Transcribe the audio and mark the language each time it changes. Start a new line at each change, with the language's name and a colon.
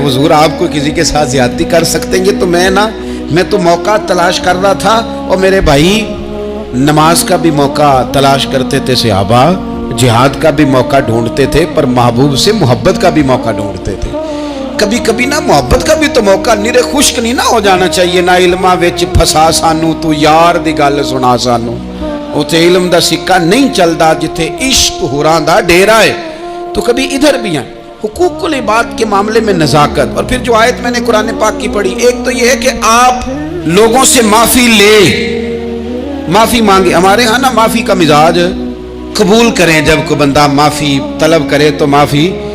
Urdu: حضور آپ کو کسی کے ساتھ زیادتی کر سکتے ہیں, تو میں تو موقع تلاش کر رہا تھا. اور میرے بھائی نماز کا بھی موقع تلاش کرتے تھے صحابہ, جہاد کا بھی موقع ڈھونڈتے تھے, پر محبوب سے محبت کا بھی موقع ڈھونڈتے تھے. کبھی کبھی نا محبت کا بھی تو موقع نیرے خشک نہیں نہ ہو جانا چاہیے.
Punjabi: نہ علماں وچ پھسا سانو, تو یار دی گل سنا سانو. اوتھے علم دا سکہ نہیں چلدا جتھے عشق ہوراں دا ڈیرا ہے.
Urdu: تو کبھی ادھر بھی ہیں. حقوق العباد کے معاملے میں نزاکت. اور پھر جو آیت میں نے قرآن پاک کی پڑھی, ایک تو یہ ہے کہ آپ لوگوں سے معافی لے, معافی مانگے. ہمارے ہاں نا معافی کا مزاج قبول کریں, جب کوئی بندہ معافی طلب کرے تو معافی.